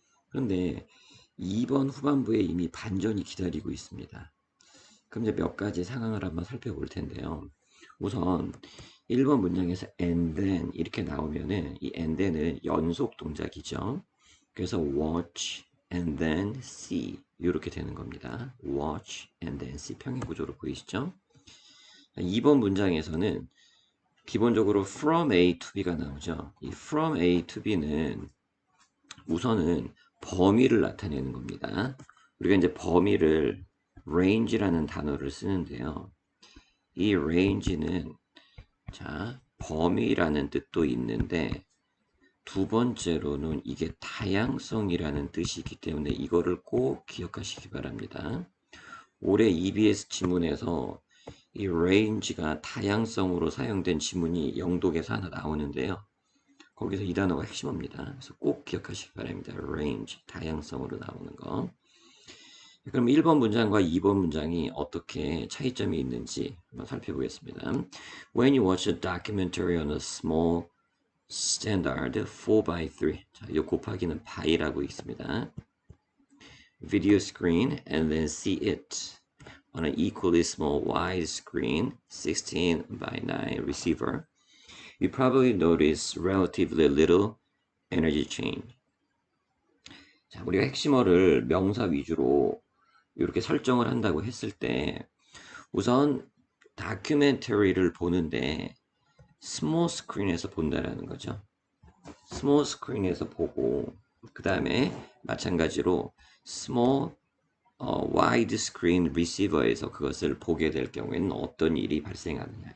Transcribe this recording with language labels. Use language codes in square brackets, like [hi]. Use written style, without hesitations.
[ko] 그런데 2번 후반부에 이미 반전이 기다리고 있습니다. 그럼 이제 몇 가지 상황을 한번 살펴볼 텐데요. 우선 1번 문장에서 and then 이렇게 나오면은 이 and then은 연속 동작이죠. 그래서 [en] watch and then see [ko] 이렇게 되는 겁니다. [en] watch and then see [ko] 평행 구조로 보이시죠? 2번 문장에서는 기본적으로 from A to B가 나오죠. 이 from A to B는 우선은 범위를 나타내는 겁니다. 우리가 이제 범위를 range라는 단어를 쓰는데요. 이 range는 자, 범위라는 뜻도 있는데 두 번째로는 이게 다양성이라는 뜻이기 때문에 이거를 꼭 기억하시기 바랍니다. 올해 EBS 지문에서 이 range가 다양성으로 사용된 지문이 영독에서 하나 나오는데요. 거기서 이 단어가 핵심입니다. 그래서 꼭 기억하시기 바랍니다. range, 다양성으로 나오는 거. 그럼 1번 문장과 2번 문장이 어떻게 차이점이 있는지 한번 살펴보겠습니다. [en] When you watch a documentary on a small standard 4x3, [ko] 자, 이 곱하기는 by라고 있습니다. [en] Video screen and then see it on an equally small wide screen 16:9 receiver. You probably notice relatively little energy change. [ko] 자, 우리가 핵심어를 명사 위주로 이렇게 설정을 한다고 했을 때 우선 다큐멘터리를 보는데 스몰 스크린에서 본다라는 거죠. 스몰 스크린에서 보고 그 다음에 마찬가지로 스몰 와이드 스크린 리시버에서 그것을 보게 될 경우에는 어떤 일이 발생하느냐.